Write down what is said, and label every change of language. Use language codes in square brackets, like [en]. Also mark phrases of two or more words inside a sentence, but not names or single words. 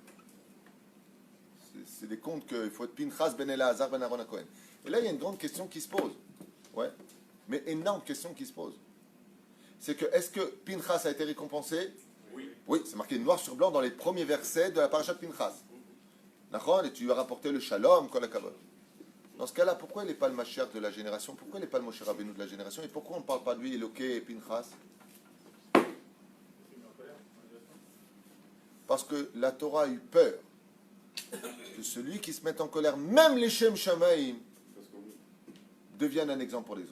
[fr] C'est des contes qu'il faut être Pinchas ben Elazar ben Aaron HaKohen. Et là, il y a une grande question qui se pose. Ouais. Mais énorme question qui se pose. C'est que, est-ce que Pinchas a été récompensé? Oui. Oui, c'est marqué noir sur blanc dans les premiers versets de la parasha de Pinchas. D'accord? Et tu lui as rapporté le shalom, [he] kol hakavod. [fr] Dans ce cas-là, pourquoi il n'est pas le Mashiach de la génération? Pourquoi il n'est pas le Moshe Rabbeinu de la génération? Et pourquoi on ne parle pas de lui, Eloké et Pinchas? Parce que la Torah a eu peur que celui qui se met en colère, même les [he] Shem Shamaim, [fr] devienne un exemple pour les autres.